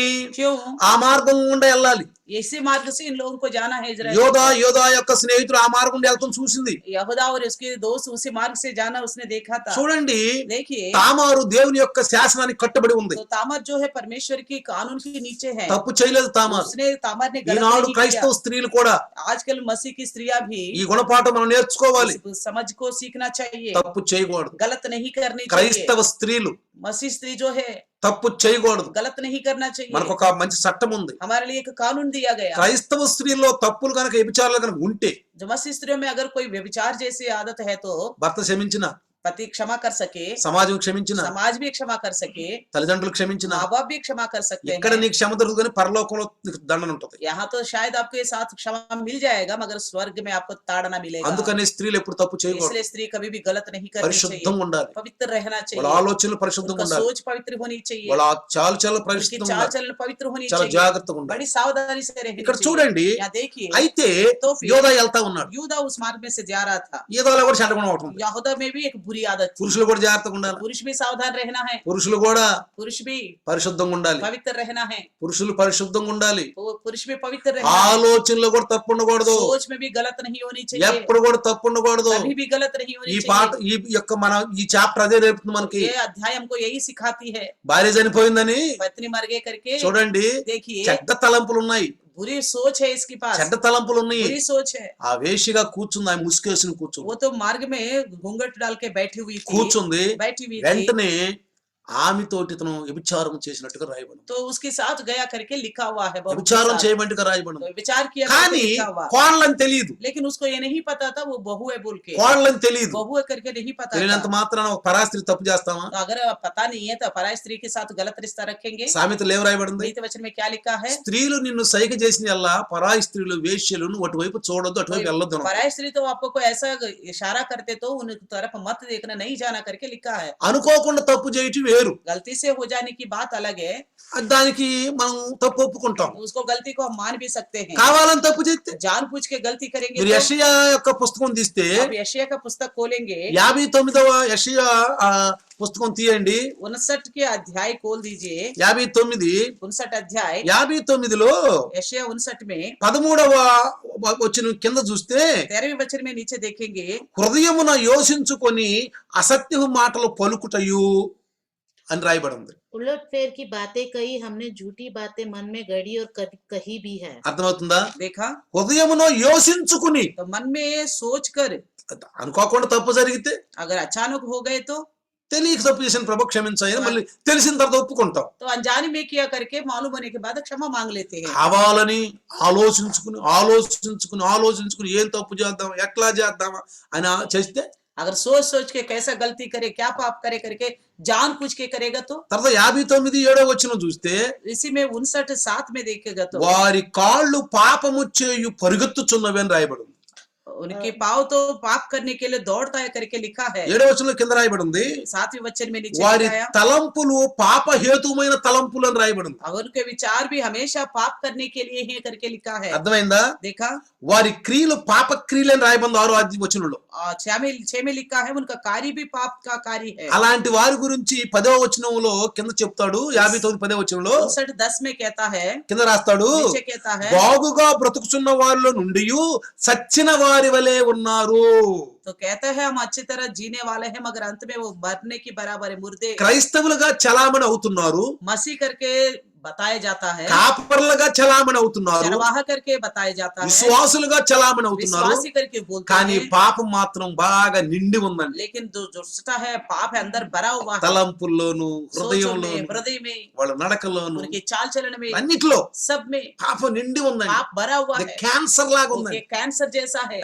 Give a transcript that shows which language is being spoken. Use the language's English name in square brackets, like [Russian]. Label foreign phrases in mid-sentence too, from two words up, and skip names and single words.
[Hindi] क्यों? [Telugu] ఆ మార్గం గుండా వెళ్ళాలి. [Hindi] इसी मार्ग से इन लोगों को जाना है इजराइल। [Telugu] యోధా యొక్క స్నేహితుడు ఆ మార్గం గుండా వెళ్తాం చూసింది. [Hindi] यहूदा और उसके दोस्त उसी मार्ग से जाना उसने देखा था। [Telugu] చూడండి, [Hindi] देखिए, [Telugu] తామారు దేవుని యొక్క శాసనానికి కట్టుబడి ఉంది. [Hindi] तो तामार जो है परमेश्वर की कानून के नीचे है। [Telugu] తప్పు చేయలేదు తామారు. [Hindi] तामार ने गलत [Telugu] ఈనాడు [Hindi] नहीं [Telugu] క్రైస్తవ [Hindi] किया। [Telugu] స్త్రీలు కూడా [Hindi] आजकल मसीह की स्त्रियां भी [Telugu] ఈ గుణపాఠం మనం నేర్చుకోవాలి. [Hindi] इस समझ को सीखना चाहिए, [Telugu] తప్పు చేయకూడదు. [Hindi] गलत नहीं करनी चाहिए। [Telugu] క్రైస్తవ స్త్రీలు [Hindi] मसीह स्त्री जो है [Telugu] తప్పు చేయకూడదు. [Hindi] गलत नहीं करना चाहिए। [Telugu] మనకు ఒక మంచి చట్టం ఉంది. [Hindi] हमारे लिए एक कानून दिया गया। [Telugu] క్రైస్తవ స్త్రీల్లో తప్పులు కనుక వ్యభిచారాలు కనుక ఉంటే [Hindi] जो मसीह स्त्रियों में अगर कोई व्यभिचार जैसी आदत है तो [Telugu] భర్త క్షమించిన, [Hindi] पति क्षमा कर सके, [Telugu] సమాజం క్షమించిన, [Hindi] समाज भी क्षमा कर सके, [Telugu] తల్లిదండ్రులు క్షమించిన, [Hindi] माँ बाप भी क्षमा कर सकते [Telugu] ఇక్కడ [Hindi] हैं। [Telugu] నీకు క్షమ దొరుకుతుంది, పరలోకంలో నీకు దండన ఉంటుంది. [Hindi] यहाँ तो शायद आपको ये साथ क्षमा मिल जाएगा, मगर स्वर्ग में आपको ताड़ना मिलेगा। [Telugu] అందుకని స్త్రీలు ఎప్పుడు తప్పు చేయకూడదు. [Hindi] इसलिए स्त्री कभी भी गलत नहीं करनी चाहिए, [Telugu] పరిశుద్ధంగా ఉండాలి. [Hindi] पवित्र रहना [Telugu] వాళ్ళ [Hindi] चाहिए, [Telugu] ఆలోచనలు పరిశుద్ధంగా [Hindi] उनका [Telugu] ఉండాలి. [Hindi] सोच पवित्र होनी चाहिए, [Telugu] వాళ్ళ చాలు చాలా [Hindi] उनकी [Telugu] పరిశుద్ధంగా [Hindi] चाल [Telugu] ఉండాలి. [Hindi] चलन पवित्र होनी [Telugu] చాలా [Hindi] चाहिए, [Telugu] జాగ్రత్తగా ఉండాలి. [Hindi] बड़ी सावधानी से रहनी [Telugu] ఇక్కడ [Hindi] चाहिए। [Telugu] చూడండి, [Hindi] यहाँ देखिए, [Telugu] అయితే [Hindi] तो फिर [Telugu] యోధా వెళ్తా ఉన్నాడు. [Hindi] यूदा उस मार्ग में से जा रहा था। [Telugu] యోధాలో కూడా చెడ్డ గుణం ఒకటి ఉంది. [Hindi] यहूदा में भी एक बुरी आदत थी। [Telugu] పురుషులు కూడా జాగ్రత్తగా ఉండాలి. [Hindi] पुरुष भी सावधान रहना है, [Telugu] పురుషులు కూడా [Hindi] पुरुष भी [Telugu] పరిశుద్ధంగా ఉండాలి. [Hindi] पवित्र रहना है, [Telugu] పురుషులు పరిశుద్ధంగా ఉండాలి. [Hindi] पुरुष भी पवित्र रहना है। [Telugu] ఆలోచనలో కూడా తప్పు ఉండకూడదు. [Hindi] सोच में भी गलत नहीं होनी चाहिए, [Telugu] ఎప్పుడు కూడా తప్పు ఉండకూడదు. [Hindi] कभी भी गलत नहीं [Telugu] ఈ [Hindi] होनी [Telugu] పాట [Hindi] चाहिए। [Telugu] ఈ యొక్క మన ఈ చాప్టర్ అదే నేర్పుతుంది మనకి. [Hindi] ये अध्याय हमको यही सिखाती है। [Telugu] భార్య చనిపోయిందని [Hindi] पत्नी मर गए करके [Telugu] చూడండి, [Hindi] देखिए, [Telugu] చెడ్డ తలంపులు ఉన్నాయి. [Hindi] बुरी सोच है इसके पास, [Telugu] చెడ్డ తలంపులు ఉన్నాయి. [Hindi] बुरी सोच है। [Telugu] ఆ వేషిగా కూర్చుంది, ఆ ముసుకేసుని కూర్చుంది. [Hindi] वो तो मार्ग में घूंघट डाल के बैठी हुई थी, [Telugu] కూర్చుంది. [Hindi] बैठी हुई थी, [Telugu] వెంటనే ఆమె తోటి ఇతను వ్యభిచారం చేసినట్టుగా రాయబడింది. [Hindi] तो उसके साथ गया करके लिखा हुआ है, बहू के [Telugu] వ్యభిచారం [Hindi] साथ। [Telugu] చేయమంటుగా రాయబడింది. [Hindi] तो विचार किया करके [Telugu] కానీ [Hindi] लिखा हुआ, [Telugu] కోడలని తెలియదు. [Hindi] लेकिन उसको ये नहीं पता था वो बहू है बोल के, [Telugu] కోడలని తెలియదు. [Hindi] बहू है करके नहीं पता [Telugu] తెలియనంత [Hindi] था। [Telugu] మాత్రాన ఒక పరాస్త్రీ తప్పు చేస్తామా? [Hindi] तो अगर पता नहीं है तो पराई स्त्री के साथ गलत रिश्ता रखेंगे। [Telugu] సామెతలు ఏం రాయబడింది? [Hindi] नीति वचन में क्या लिखा है? [Telugu] స్త్రీలు నిన్ను సైగ చేసిన అల్లా పరాయి స్త్రీలు వేశ్యలు నువ్వు అటువైపు చూడొద్దు, అటువైపు వెళ్ళొద్దు అన్నాడు. [Hindi] पराई स्त्री तो आपको कोई ऐसा इशारा करते तो उन तरफ मत देखना, नहीं जाना करके लिखा है। [Telugu] అనుకోకుండా తప్పు చేయటం వేరు. [Hindi] गलती से हो जाने की बात अलग है, [Telugu] దానికి మనం తప్పు ఒప్పుకుంటాం. [Hindi] उसको गलती को हम मान भी सकते हैं। [Telugu] కావాలని తప్పు చేస్తే [Hindi] जानबूझ के गलती करेंगे [Telugu] మీరు [Hindi] तो [Telugu] యెషయా యొక్క పుస్తకం తీస్తే [Hindi] आप यशायाह का पुस्तक खोलेंगे, [Telugu] 59వ యెషయా పుస్తకం తీయండి. [Hindi] 59 के अध्याय खोल दीजिए। [Telugu] 59 [Hindi] 59 अध्याय [Telugu] 59లో [Hindi] यशायाह 59 में [Telugu] 13వ వచనం కింద చూస్తే [Hindi] 13वें वचन में नीचे देखेंगे, [Telugu] హృదయమున యోచించుకొని అసత్యపు మాటలు పలుకుటయు అని రాయబడింది. [Hindi] उलट फेर की बातें कही हमने, झूठी बातें मन में गढ़ी और कही भी है। [Telugu] అర్థమవుతుందా? [Hindi] देखा, [Telugu] హృదయమున యోచించుకుని, [Hindi] तो मन में सोच कर [Telugu] అనుకోకుండా తప్పు జరిగితే [Hindi] अगर अचानक हो गए तो [Telugu] తెలియక తప్పు చేసిన ప్రభు క్షమించాయని మళ్ళీ తెలిసిన తర్వాత ఒప్పుకుంటాం. [Hindi] अनजाने में किया करके मालूम होने के बाद क्षमा मांग लेते हैं। [Telugu] కావాలని ఆలోచించుకుని ఏం తప్పు చేద్దాం, ఎట్లా చేద్దామా అని చేస్తే [Hindi] अगर सोच सोच के कैसा गलती करे, क्या पाप करे करके जान पूछ के करेगा तो [Telugu] తర్వాత 59:7 వచనం చూస్తే [Hindi] इसी में 59:7 में देखेगा तो [Telugu] వారి కాళ్ళు పాపము చేయు పరిగెత్తుచున్నవి అని రాయబడింది. [Hindi] उनके पाँव तो पाप करने के लिए दौड़ता है करके लिखा है। [Telugu] 7వ వచనంలో కింద రాయబడింది [Hindi] 7वें वचन में नीचे [Telugu] వారి [Hindi] लिखा है, [Telugu] తలంపులు పాప హేతుమైన తలంపులు అని రాయబడింది. [Hindi] अगर उनके विचार भी हमेशा पाप करने के लिए ही करके लिखा है। [Telugu] అర్థమైందా? [Hindi] देखा, [Telugu] వారి క్రియలు పాప క్రియలు అని రాయబడింది 6వ వచనంలో. [Hindi] 6 में लिखा है उनका कार्य भी पाप का कार्य है। [Telugu] అలాంటి వారి గురించి 10వ వచనంలో కింద చెప్తాడు. 59 10వ వచనంలో [Hindi] 59:10 में कहता है, [Telugu] కింద రాస్తాడు, [Hindi] नीचे कहता है, [Telugu] బాగుగా బ్రతుకుచున్న వారిలో నుండి సచ్చిన వారి వలె ఉన్నారు. [Hindi] तो तो कहते हैं हम अच्छी तरह जीने वाले हैं मगर अंत में वो मरने की बराबर है, मुर्दे। [Telugu] క్రైస్తవులుగా చలామణి అవుతున్నారు, [Hindi] मसीह करके बताया जाता है, [Telugu] కాపర్లుగా చలామణి అవుతున్నారు, [Hindi] चरवाह करके बताया जाता है, [Telugu] విశ్వాసులుగా చలామణి అవుతున్నారు. [Hindi] विश्वासी करके बोलते [Telugu] కానీ [Hindi] हैं, [Telugu] పాపం మాత్రం బాగా నిండి ఉందండి. [Hindi] लेकिन जो दुष्टता है पाप है अंदर भरा हुआ है, [Telugu] తలంపుల్లోను, [Hindi] सोचों [Telugu] హృదయంలోను, [Hindi] में, हृदय में, [Telugu] వాళ్ళ నడకలోను, [Hindi] उनके चाल चलन में, [Telugu] అన్నిట్లో [Hindi] सब में [Telugu] పాపం నిండి ఉందండి. [Hindi] पाप भरा हुआ [Telugu] అది [Hindi] है। [Telugu] క్యాన్సర్ లాగా [Hindi] वो [Telugu] ఉందండి. [Hindi] एक कैंसर जैसा है,